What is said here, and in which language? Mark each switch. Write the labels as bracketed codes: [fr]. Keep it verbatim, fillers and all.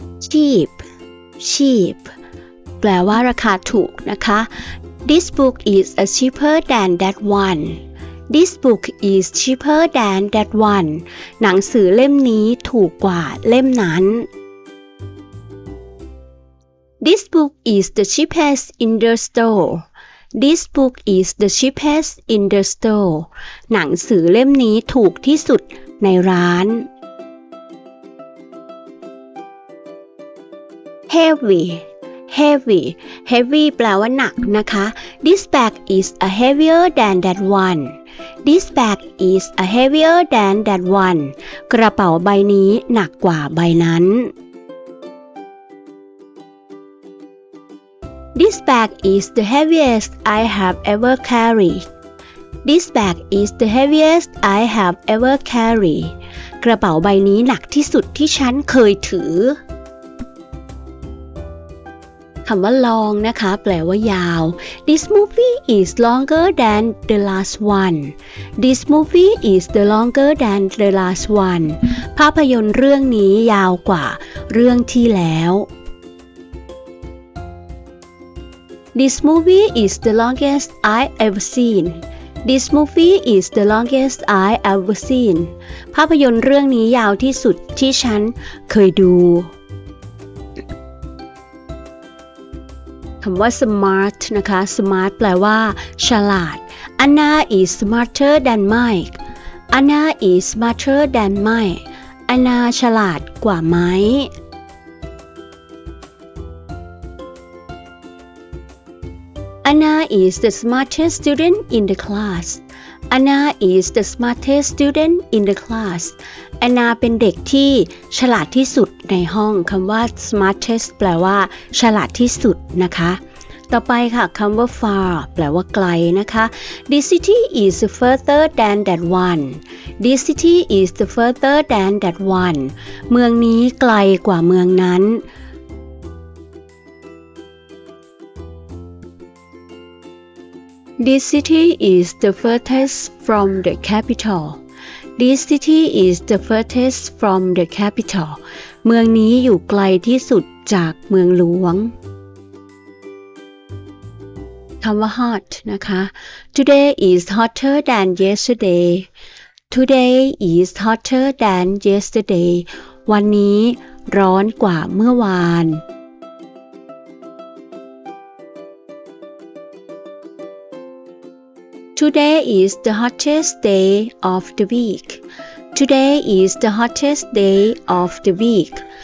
[en] Cheap Cheap [th] แปลว่าราคาถูกนะคะ [en] This book is a cheaper than that one This book is cheaper than that one [th] หนังสือเล่มนี้ถูกกว่าเล่มนั้น [en] This book is the cheapest in the store. This book is the cheapest in the store. [th] หนังสือเล่มนี้ถูกที่สุดในร้าน [en] Heavy Heavy Heavy [th] แปลว่าหนักนะคะ [en] This bag is a heavier than that one. This bag is a heavier than that one. [th] กระเป๋าใบนี้หนักกว่าใบนั้น [en] This bag is the heaviest I have ever carried. This bag is the heaviest I have ever carried. [th] กระเป๋าใบนี้หนักที่สุดที่ฉันเคยถือคำว่า long นะคะแปลว่ายาว [en] This movie is longer than the last one. This movie is the longer than the last one. [th] ภาพยนตร์เรื่องนี้ยาวกว่าเรื่องที่แล้ว [en] This movie is the longest I ever seen. This movie is the longest I ever seen. [th] ภาพยนตร์เรื่องนี้ยาวที่สุดที่ฉันเคยดูคำว่า smart นะคะ smart แปลว่าฉลาด [en] Anna is smarter than Mike. Anna is smarter than Mike. Anna [th] ฉลาดกว่าไหม [en] Anna is the smartest student in the class. Anna is the smartest student in the class. [th] Anna เป็นเด็กที่ฉลาดที่สุดในห้องคำว่า smartest แปลว่าฉลาดที่สุดนะคะต่อไปค่ะคำว่า far แปลว่าไกลนะคะ [en] This city is further than that one. This city is further than that one. [th] เมืองนี้ไกลกว่าเมืองนั้น [en] This city is the furthest from the capital. This city is the furthest from the capital. [th] เมืองนี้อยู่ไกลที่สุดจากเมืองหลวงคำว่า hot นะคะ [en] Today is hotter than yesterday. Today is hotter than yesterday. [th] วันนี้ร้อนกว่าเมื่อวาน [en] Today is the hottest day of the week. Today is the hottest day of the week.